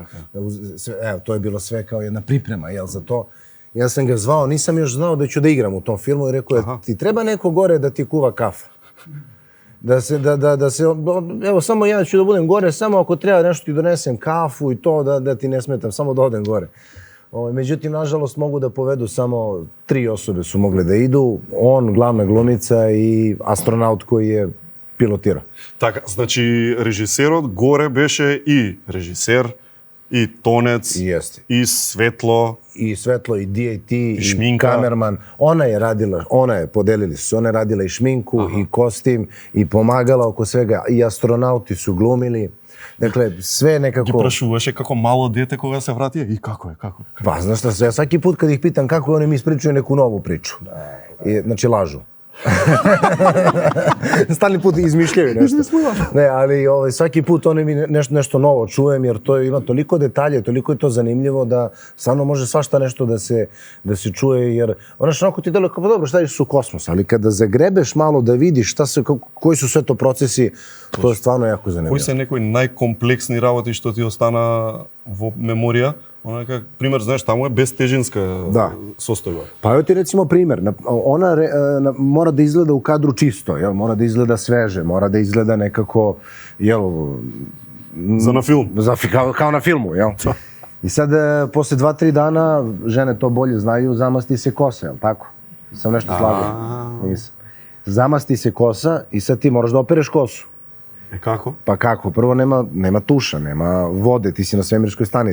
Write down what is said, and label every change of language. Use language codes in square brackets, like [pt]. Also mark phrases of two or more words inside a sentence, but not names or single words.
[sr] Ево, тоа е било све као една припрема, јел, за то. Јас сам ga звао, нисам још знао да ќе да играм у том филму и рекоа, ти треба неко горе да ти кува кафа. Да се, ево, само ја ќе да будем горе, само ако треба нешто ти донесем кафу и то, да ти не сметам, само да одем горе. Меđutim, nažalost, mogu da povedu samo 3 osobe su mogle da idu. On, glavna glumica i astronaut koji je pilotirao. [mk] Така, значи режисерот горе беше и режисер, и тонец, [sr] Jeste. [mk] и светло. [sr] I svetlo, i DIT, i šminka. kamerman. Ona je, podelili su se, ona je radila i šminku, i kostim, i pomagala oko svega. I astronauti su glumili. Dakle, sve [mk] Ги [sr] nekako... [mk] прашуваше како мало дете кога се врати и како е. [sr] Pa, znaš šta, ja svaki put kad ih pitam kako je, oni mi ispričaju neku novu priču. I, znači, lažu. Stalni put izmišljaju nešto. Ne, ali svaki put oni mi nešto novo čujem, jer to ima toliko detalje, toliko je to zanimljivo da stvarno može svašta nešto da se čuje, jer ono što onako ti deluje kao, pa dobro, šta su u kosmos, ali kada zagrebeš malo da vidiš koji su sve to procesi, to je stvarno jako zanimljivo. [mk] Кои се некои најкомплексни работи што ти остана во меморија? Онака, пример, знаеш, таму е безтежинска состојба. [sr] Pa evo ti recimo primjer, ona mora da izgleda u kadru čisto, jel? Mora da izgleda sveže, mora da izgleda nekako, jel? [mk] За на филм. [sr] Kao na filmu, jel? I sad, posle 2-3 dana, žene to bolje znaju, zamasti se kosa, jel tako? Sam nešto slagao? Nisam. Zamasti se kosa i sad ti moraš da opereš kosu. [mk] Како? [sr] Pa kako? Prvo nema tuša, nema vode, ti si na svemirskoj stanici.